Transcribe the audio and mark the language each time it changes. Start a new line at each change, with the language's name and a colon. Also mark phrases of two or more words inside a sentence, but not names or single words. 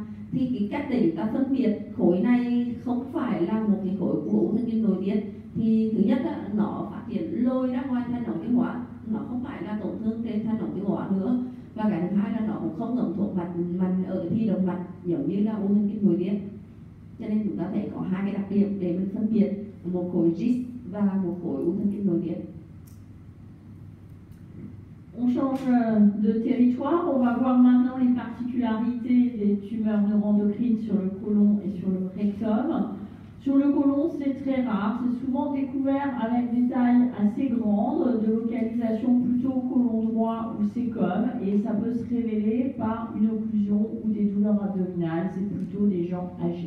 Vietnamese: Thì cái cách để chúng ta phân biệt khối này không phải là một cái khối của u thần kinh nội tiết, thì thứ nhất là nó phát hiện lôi ra ngoài thanh ống tiêu hóa, nó không phải là tổn thương trên thanh ống tiêu hóa nữa. Và cái thứ hai là nó cũng không ngấm thuộc mạch ở thi động mạch giống như là u thần kinh nội tiết. Cho nên chúng ta thấy có hai cái đặc điểm để mình phân biệt một khối GIST và một khối u thần kinh nội tiết.
French: On change de territoire, on va voir maintenant les particularités des tumeurs neuroendocrines sur le côlon et sur le rectum. Sur le côlon, c'est très rare, c'est souvent découvert avec des tailles assez grandes, de localisation plutôt au côlon droit ou sécom, et ça peut se révéler par une occlusion ou des douleurs abdominales, c'est plutôt des gens âgés.